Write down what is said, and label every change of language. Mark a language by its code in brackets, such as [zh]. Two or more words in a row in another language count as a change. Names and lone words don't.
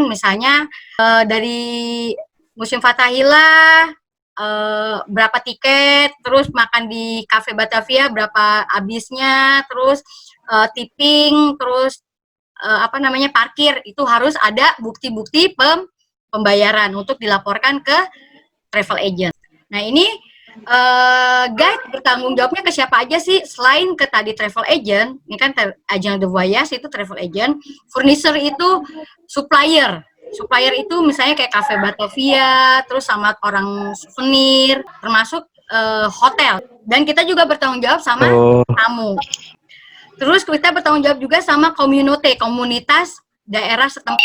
[id] Misalnya dari Museum Fathahillah berapa tiket, terus makan di Cafe Batavia berapa habisnya, terus tipping, terus parkir, itu harus ada bukti-bukti pembayaran untuk dilaporkan ke [en] travel agent. [id] Nah, ini guide bertanggung jawabnya ke siapa aja sih selain ke tadi [en] travel agent. [id] Ini kan [fr] agent de voyage [id] itu [en] travel agent, [id] furniture itu supplier. Supplier itu misalnya kayak Cafe Batavia, terus sama orang souvenir, termasuk hotel. Dan kita juga bertanggung jawab sama tamu. Terus kita bertanggung jawab juga sama komunitas daerah setempat.